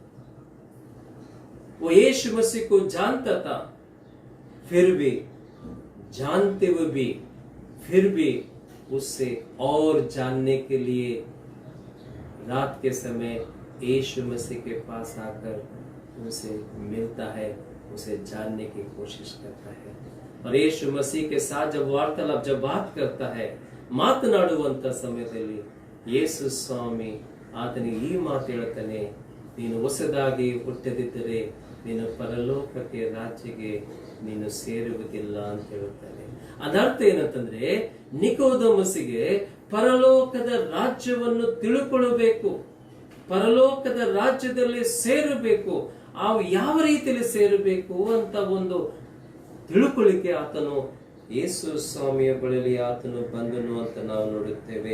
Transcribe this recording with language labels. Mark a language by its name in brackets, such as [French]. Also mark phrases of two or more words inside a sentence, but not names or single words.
[Hindi] वो यीशु मसीह को जानता था, फिर भी जानते हुए भी फिर भी उससे और जानने के लिए रात के समय यीशु मसीह के पास आकर उसे मिलता है, उसे जानने की कोशिश करता है। और यीशु मसीह के साथ जब वार्तालाप जब बात करता है, [Kannada] ಮಾತನಾಡುವಂತ ಸಮಯದಲ್ಲಿ ಯೇಸು ಸ್ವಾಮಿ ಆತನಿಗೆ ಈ ಮಾತು ಹೇಳ್ತಾನೆ, ನೀನು ಹೊಸದಾಗಿ ಹುಟ್ಟದಿದ್ದರೆ ನೀನು ಪರಲೋಕಕ್ಕೆ ರಾಜ್ಯಕ್ಕೆ ನೀನು ಸೇರುವುದಿಲ್ಲ ಅಂತ ಹೇಳುತ್ತಾನೆ. ಅದರ್ಥ ಏನಂತಂದ್ರೆ, ನಿಕೋದೇಮಸ್ಸಿಗೆ ಪರಲೋಕದ ರಾಜ್ಯವನ್ನು ತಿಳ್ಕೊಳ್ಳಬೇಕು, ಪರಲೋಕದ ರಾಜ್ಯದಲ್ಲಿ ಸೇರಬೇಕು, ಯಾವ ರೀತಿಯಲ್ಲಿ ಸೇರಬೇಕು ಅಂತ ಒಂದು ತಿಳುಕೊಳ್ಳಿಕ್ಕೆ ಆತನು ಯೇಸು ಸ್ವಾಮಿಯ ಬಳಿಯಲ್ಲಿ ಆತನು ಬಂದನು ಅಂತ ನಾವು ನೋಡುತ್ತೇವೆ.